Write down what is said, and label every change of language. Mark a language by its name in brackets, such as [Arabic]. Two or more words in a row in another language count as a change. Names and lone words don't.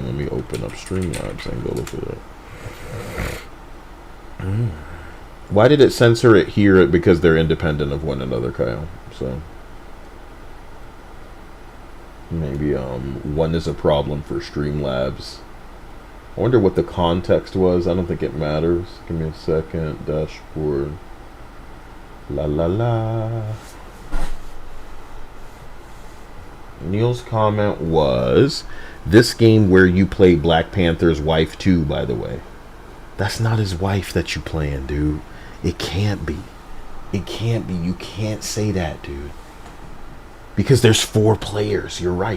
[English] Let me open up Streamlabs and go look at it. Why did it censor it here? Because they're independent of one another, Kyle. So maybe one is a problem for Streamlabs. I wonder what the context was. I don't think it matters. Give me a second. Dashboard. La la la. Neil's comment was, this game where you play Black Panther's wife too, by the way. That's not his wife that you playing, dude. It can't be. It can't be. You can't say that, dude. Because there's 4 players. You're right.